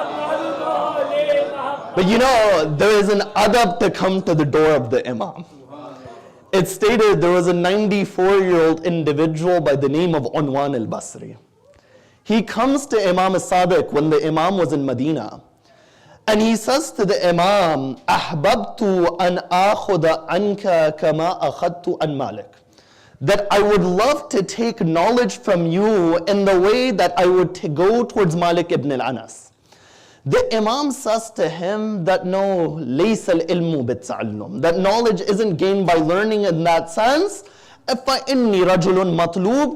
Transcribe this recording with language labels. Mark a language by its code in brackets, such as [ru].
[en] But you know, there is an adab to come to the door of the Imam. It's stated there was a 94-year-old individual by the name of Unwan al-Basri. He comes to Imam As-Sadiq when the Imam was in Medina. And he says to the Imam, [ar] أَحْبَبْتُ أَنْ آخُذَ عَنْكَ كَمَا أَخَذْتُ عَنْ مَالِكَ. [en] That I would love to take knowledge from you in the way that I would go towards Malik ibn al-Anas. The Imam says to him that no, [ar] لَيْسَ الْإِلْمُ بِالتَّعَلُّمِ. [en] That knowledge isn't gained by learning in that sense. [ar] فَإِنِّي رَجُلٌ مَطْلُوبٌ.